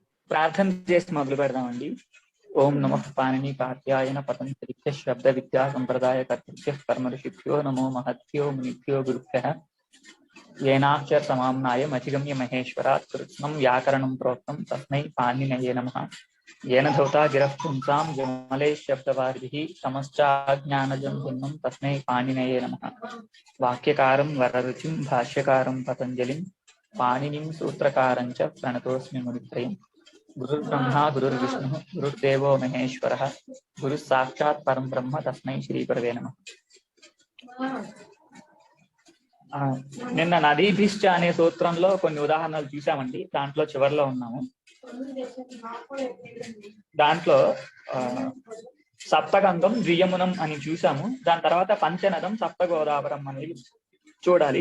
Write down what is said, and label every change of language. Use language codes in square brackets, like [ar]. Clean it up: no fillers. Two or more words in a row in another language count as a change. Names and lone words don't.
[sa] ప్రార్థన చేసి మొదలు పెడదామండి. ఓం నమః పాణిని పాత్యాయన పతంజలిభ్యః శబ్ద విద్యా సంప్రదాయ కర్తృభ్యః పరమర్షిభ్యో నమో మహద్భ్యో మునిభ్యో గురుభ్యః येनाक्षर समाम्नाय मधिगम्य महेश्वरात् कृत्स्नं व्याकरणं प्रोक्तं तस्मै पाणिनये नमः। येन धौता गिरः पुंसां विमलैः शब्दवारिभिः समश्चाज्ञानजं भिन्नं तस्मै पाणिनये नमः। वाक्यकारं वररुचिं भाष्यकारं पतञ्जलिं पाणिनिं सूत्रकारं च प्रणतोऽस्मि मुनित्रयम्। गुरुर्ब्रह्मा गुरुर्विष्णुः गुरुर्देवो महेश्वरः गुरुः साक्षात् परं ब्रह्म तस्मै श्रीगुरवे नमः। [te] నిన్న నదీభిశ్చ అనే సూత్రంలో కొన్ని ఉదాహరణలు చూసామండి. దాంట్లో చివరిలో ఉన్నాము. దాంట్లో [sa] సప్తగంగం ద్వియమునం [te] అని చూసాము. దాని తర్వాత [sa] పంచనదం సప్తగోదావరం [te] అనేది చూడాలి.